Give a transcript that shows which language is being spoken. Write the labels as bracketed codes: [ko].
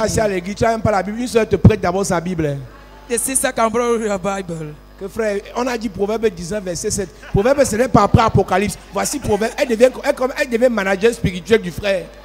[fr] as à l'église, tu n'as même pas la Bible. Une soeur te prête d'abord sa Bible. [en] the sister can borrow your Bible. [fr] Que frère, on a dit Proverbe 19, verset 7. Proverbe, ce n'est pas après Apocalypse. Voici Proverbe. Elle devient manager spirituel du frère.